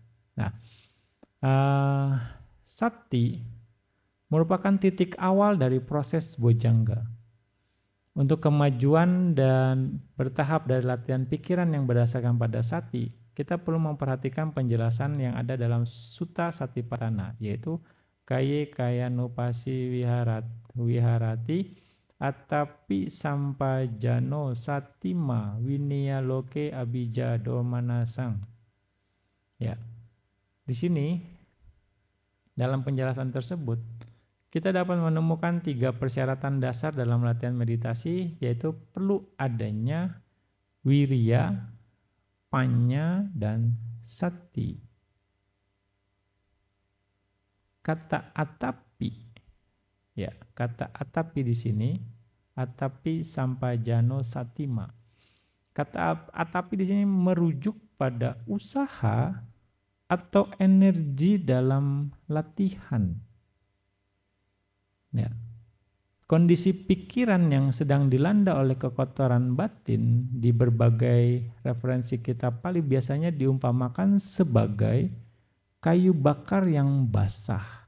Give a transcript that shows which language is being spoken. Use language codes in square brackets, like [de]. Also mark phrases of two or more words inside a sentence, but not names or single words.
[id] Nah, Sati merupakan titik awal dari proses bojjhanga. Untuk kemajuan dan bertahap dari latihan pikiran yang berdasarkan pada sati, kita perlu memperhatikan penjelasan yang ada dalam Sutta Satipatthana, yaitu [pi] kayanupasi viharati atapi sampajano satima winiya loke abija domanasang. [id] Ya, di sini dalam penjelasan tersebut kita dapat menemukan 3 persyaratan dasar dalam latihan meditasi, yaitu perlu adanya [pi] wirya, panya, [id] dan sati. Kata atapi, ya, kata atapi di sini, [pi] atapi sampajano satima. [id] Kata atapi di sini merujuk pada usaha atau energi dalam latihan. Ya. Kondisi pikiran yang sedang dilanda oleh kekotoran batin di berbagai referensi kitab Pali biasanya diumpamakan sebagai kayu bakar yang basah.